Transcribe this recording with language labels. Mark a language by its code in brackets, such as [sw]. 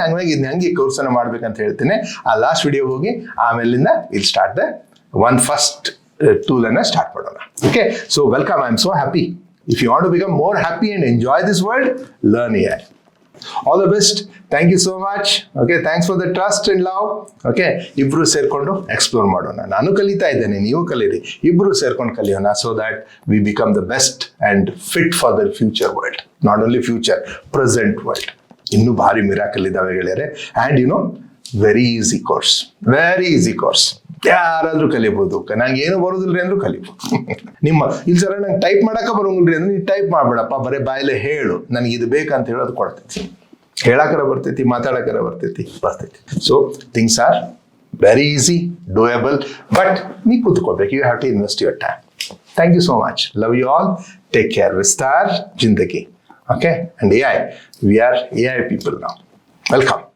[kn] ಹಂಗಾಗಿ ಇದನ್ನ ಹೆಂಗೆ ಕೋರ್ಸ್ ಅನ್ನು ಮಾಡ್ಬೇಕಂತ ಹೇಳ್ತೇನೆ. ಆ ಲಾಸ್ಟ್ ವಿಡಿಯೋ ಹೋಗಿ ಆಮೇಲಿಂದ ಇಲ್ಲಿ ಸ್ಟಾರ್ಟ್ ದ ಫಸ್ಟ್ ಟೂಲ್ ಅನ್ನ ಸ್ಟಾರ್ಟ್ ಮಾಡೋಣ. [en] Okay, so welcome. I am so happy. If you want to become more happy and enjoy this world, learn AI. All the best. Thank you so much. Okay, thanks for the trust and love. [kn] Okay, ಇಬ್ರು ಸೇರ್ಕೊಂಡು explore ಮಾಡೋಣ. ನಾನು ಕಲಿತಾ ಇದ್ದೇನೆ, ನೀವು ಕಲೀರಿ. ಇಬ್ರು ಸೇರ್ಕೊಂಡು ಕಲಿಯೋಣ, [en] so that we become the best and fit for the future world. Not only future, present world. [kn] ಇನ್ನೂ ಭಾರಿ ಮಿರಾಕಲ್ ಇದಾವೆ ಗೆಳೆಯರೆ. [en] And you know, very easy course. Very easy course. [kn] ಯಾರಾದ್ರೂ ಕಲಿಬಹುದು. ನಂಗೆ ಏನು ಬರೋದಿಲ್ರಿ ಅಂದ್ರೂ ಕಲಿಬಹುದು. ನಿಮ್ಮ ಇಲ್ಲಿ ಸರ ನಂಗೆ ಟೈಪ್ ಮಾಡಕ ಬರೋಂಗಿಲ್ರಿ ಅಂದ್ರೆ ನೀವು ಟೈಪ್ ಮಾಡ್ಬೇಡಪ್ಪ, ಬರೀ ಬಾಯಲ್ಲೇ ಹೇಳು ನನಗೆ ಇದು ಬೇಕಂತ ಹೇಳೋದು ಕೊಡ್ತೈತಿ. ಹೇಳಕರ ಬರ್ತೈತಿ, ಮಾತಾಡಕರ ಬರ್ತೈತಿ. [en] so things are very easy, doable, [kn] but ನೀ ಕೂತ್ಕೋಬೇಕು. [en] You have to invest your time. Thank you so much. Love you all. Take care. ವಿಸ್ತಾರ್ ಜಿಂದಗಿ. Okay, and AI, we are AI people now. Welcome.